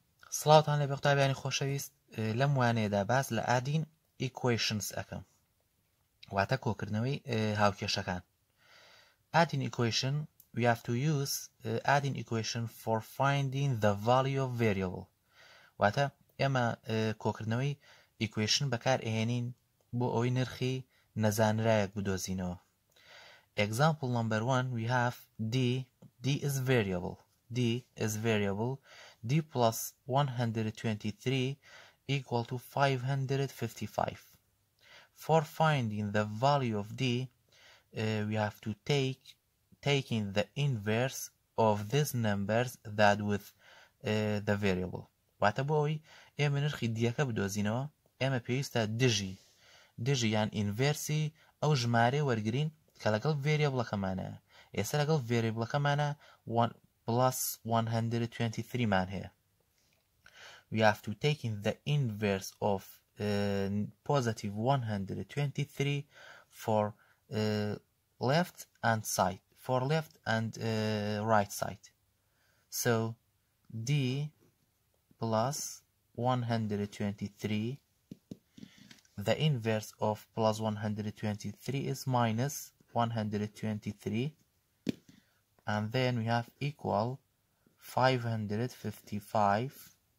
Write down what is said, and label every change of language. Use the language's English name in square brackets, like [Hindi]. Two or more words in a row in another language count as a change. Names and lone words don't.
[Central Kurdish] سڵاوتان لە بەقوتابیانی خۆشەویست لەم وانەیەدا باس لە [English] adding equations [Central Kurdish] ئەەکەم واتە کۆکردنەوەی هاوکێشەکان. [English] Adding equation, we have to use adding equation for finding the value of variable. [Central Kurdish] واتە ئێمە کۆکردنەوەی equation بەکار ئێهێنین بۆ ئەوەی نرخی نەزانرایەک بدۆزینەوە. [English] Example number 1, we have d is variable. D plus 123 equal to 555. For finding the value of d, we have to taking the inverse of these numbers that with the variable. [Central Kurdish] واتە بۆ ئەوەی ئێمە نرخی دیەکە بدۆزینەوە ئێمە پێویستە دژی یان ئینڤێرسی ئەو ژمارە وەرگرین کە لەگەڵ ڤێریەبڵەکەمانە. ئێستا لەگەڵ ڤێریەبڵەکەمانە plus 123 مان هەیە. [English] We have to take in the inverse of positive 123 for left and right side. So d plus 123, the inverse of plus 123 is minus 123, and then we have equal 555.